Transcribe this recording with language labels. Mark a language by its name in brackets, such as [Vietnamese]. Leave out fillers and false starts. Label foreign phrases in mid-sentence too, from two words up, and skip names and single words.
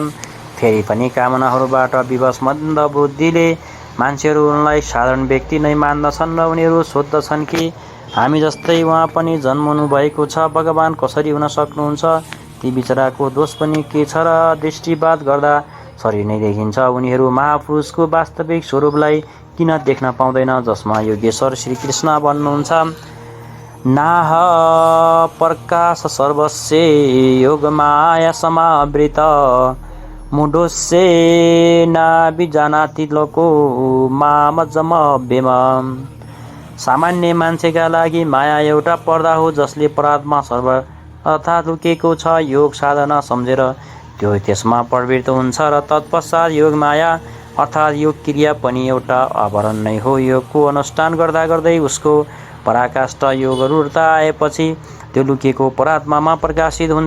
[Nepali] फेरि पनि कामनाहरूबाट विवश मन्द बुद्धिले मान्छेहरू उनलाई साधारण व्यक्ति नै मान्दछन् र उनीहरू सोध्दछन् कि हामी जस्तै उहाँ पनि जन्मनु भएको छ, भगवान कसरी हुन सक्नुहुन्छ? ती बिचराको दोष पनि के छ र दृष्टिवाद गर्दा शरीर नै देखिन्छ। उनीहरू महापुरुषको वास्तविक स्वरूपलाई किन देख्न पाउँदैन जसमा योगेश्वर श्रीकृष्ण भन्नुहुन्छ, [Sanskrit] नाह प्रकाश सर्वस्य योगमाया समावृत मुढोस्य नाभिजानाति लोको मामजमव्यम। [Nepali] सामान्य मान्छेका लागि माया एउटा पर्दा हो जसले परात्मा सर्वथा लुकेको छ। योग साधना सम्झेर त्यो त्यसमा प्रवृत्त हुन्छ र तत्पश्चात योग माया अर्थात् योग क्रिया पनि एउटा आवरण नै हो। योगको अनुष्ठान गर्दा गर्दै उसको पराकाष्ठ योगरूढता आएपछि त्यो लुकेको परात्मामा प्रकाशित हुन्छ।